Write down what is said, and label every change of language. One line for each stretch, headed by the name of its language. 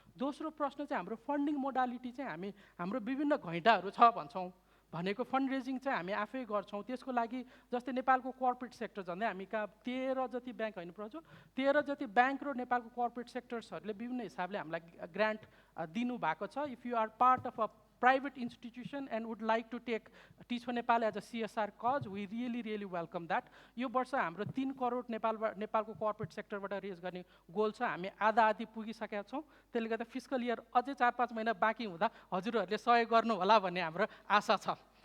Nepali: दोस्रो प्रश्न चाहिँ हाम्रो फन्डिङ मोडालिटी चाहिँ हाम्रो विभिन्न घैँटाहरू छ भन्छौँ भनेको फन्ड रेजिङ चाहिँ हामी आफै गर्छौँ। त्यसको लागि जस्तै नेपालको कर्पोरेट सेक्टर झन्डै हामी कहाँ 13 जति ब्याङ्क होइन प्रजो 13 जति ब्याङ्क र नेपालको कर्पोरेट सेक्टर्सहरूले विभिन्न हिसाबले हामीलाई ग्रान्ट दिनुभएको छ।
English: If you are part of a private institution and would like to take Teach for Nepal as a CSR cause, we really, really welcome that.
Nepali: यो वर्ष हाम्रो 3 करोड नेपालको कर्पोरेट सेक्टरबाट रेज गर्ने गोल छ। हामी आधा पुगिसकेका छौँ। त्यसले गर्दा फिस्कल इयर अझै 4-5 महिना बाँकी हुँदा हजुरहरूले सहयोग गर्नु होला भन्ने हाम्रो आशा छ।